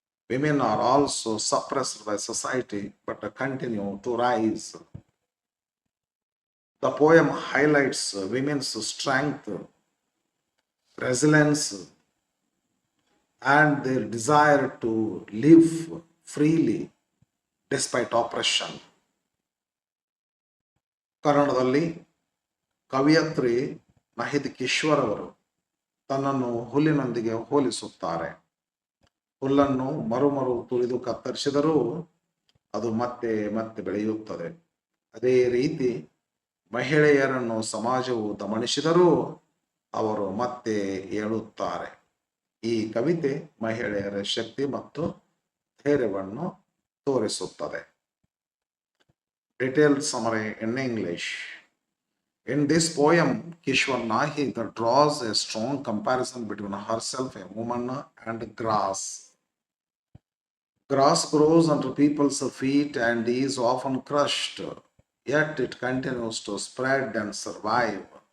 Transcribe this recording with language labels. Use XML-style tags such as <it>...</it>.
<en>Women are also suppressed by society, but continue to rise. The poem highlights women's strength, resilience, and their desire to live freely despite oppression.</en> <kn>ಕನ್ನಡದಲ್ಲಿ ಕವಿಯತ್ರಿ ನಹಿದ್ ಕಿಶ್ವರ್ ಅವರು ತನ್ನನ್ನು ಹುಲ್ಲಿನೊಂದಿಗೆ ಹೋಲಿಸುತ್ತಾರೆ. ಹುಲ್ಲನ್ನು ಮರು ತುಳಿದು ಕತ್ತರಿಸಿದರೂ ಅದು ಮತ್ತೆ ಮತ್ತೆ ಬೆಳೆಯುತ್ತದೆ. ಅದೇ ರೀತಿ ಮಹಿಳೆಯರನ್ನು ಸಮಾಜವು ದಮನಿಸಿದರೂ ಅವರು ಮತ್ತೆ ಏಳುತ್ತಾರೆ. ಈ ಕವಿತೆ ಮಹಿಳೆಯರ ಶಕ್ತಿ ಮತ್ತು ಧೈರ್ಯವನ್ನು ತೋರಿಸುತ್ತದೆ.</kn> <en>Detailed summary in English. In this poem, Kishwar Nahi draws a strong comparison between herself, a woman, and grass. Grass grows under people's feet and is often crushed, yet it continues to spread and survive.</en>